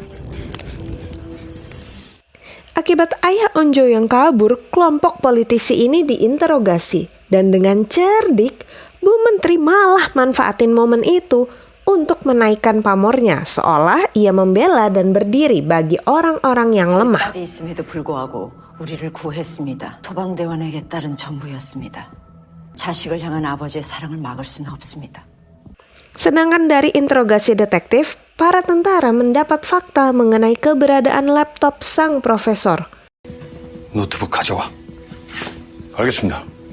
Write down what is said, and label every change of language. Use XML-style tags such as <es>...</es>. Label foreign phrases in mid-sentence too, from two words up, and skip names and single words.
<id>Akibat ayah Onjo yang kabur, kelompok politisi ini diinterogasi. Dan dengan cerdik, Bu Menteri malah manfaatin momen itu untuk menaikkan pamornya, seolah ia membela dan berdiri bagi orang-orang yang lemah.</id> <ko>딸이 있음에도 불구하고 우리를 구했습니다. 소방대원에게 딸은 전부였습니다. 자식을 향한 아버지의 사랑을 막을 수는 없습니다.</ko> <id>Sedangkan dari interogasi detektif, para tentara mendapat fakta mengenai keberadaan laptop sang profesor.</id> <ko>노트북 가져와. 알겠습니다.</ko>